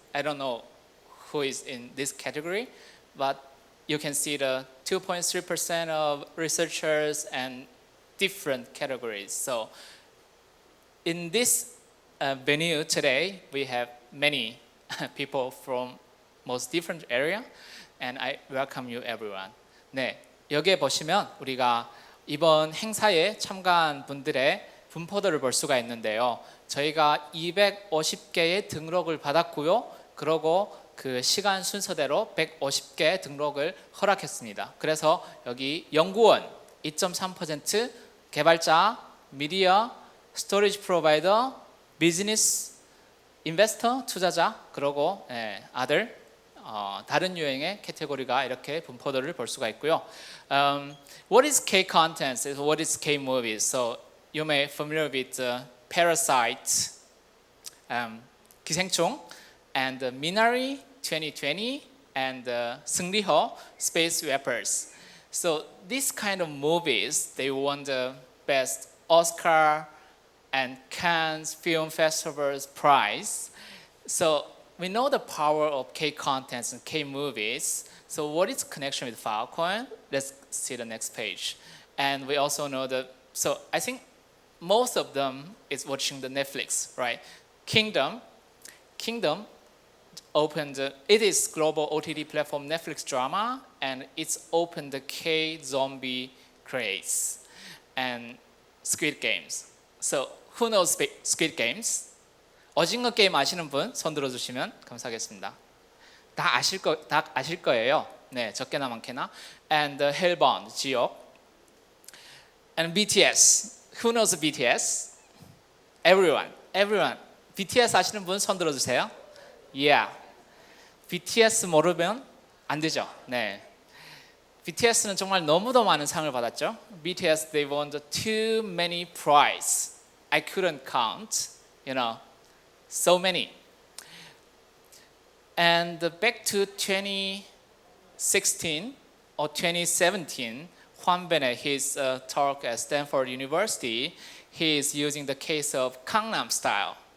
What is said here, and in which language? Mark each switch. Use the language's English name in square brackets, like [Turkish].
[English] I don't know who is in this category, but you can see the 2.3% of researchers and different categories. So in this venue today, we have many people from most different area, and I welcome you everyone. [Korean] 네, 여기에 보시면 우리가 이번 행사에 참가한 분들의 분포도를 볼 수가 있는데요. 저희가 250개의 등록을 받았고요. 그러고 그 시간 순서대로 150개 등록을 허락했습니다. 그래서 여기 연구원 2.3%, 개발자, 미디어, 스토리지 프로바이더, 비즈니스, 인베스터, 투자자, 그러고 아들, 다른 유형의 카테고리가 이렇게 분포도를 볼 수가 있고요. [English] What is K contents? What is K movies? So you may familiar with Parasite, 기생충, and Minari 2020, and 승리호, Space Rappers. So these kind of movies, they won the best Oscar and Cannes Film Festival's prize. So we know the power of K contents and K movies. So what is connection with Filecoin? Let's see the next page. And we also know that, so I think most of them is watching the Netflix, right? Kingdom opened, it is global OTT platform Netflix drama, and it's opened the K zombie craze and Squid Games. So Who knows Squid Games? [Korean] 어징어 게임 아시는 분 손 들어주시면 감사하겠습니다. 다 아실 거예요. 네, 적게나 많게나. [English] And Hellbound, 지옥. And BTS. Who knows BTS? Everyone. [Korean] BTS 아시는 분 손 들어주세요. Yeah. BTS 모르면 안 되죠. 네. BTS는 정말 너무도 많은 상을 받았죠. [English] BTS they won too many prizes. I couldn't count. So many. And back to 2016 or 2017, Juan Bennett, his talk at Stanford University, he is using the case of Gangnam Style.